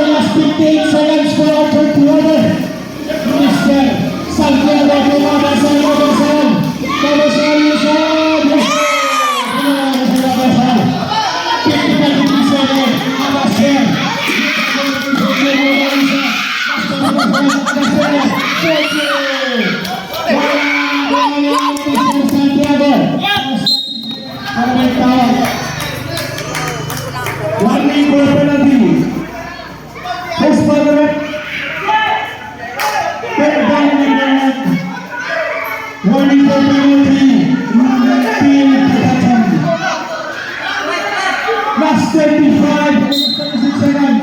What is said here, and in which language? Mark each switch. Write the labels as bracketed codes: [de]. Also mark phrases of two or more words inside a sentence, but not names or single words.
[en] Last 15 seconds for our third quarter. Mr. Santiago Pumabasal, Pumabasal. Pumabasal, Luzon. Yes! Pumabasal. 55-57. Pumabasal. Santiago. [tl] Para may tawag. [en] Warning for penalty. First ball. Third down and warning for penalty. Team protection. Last 35 seconds.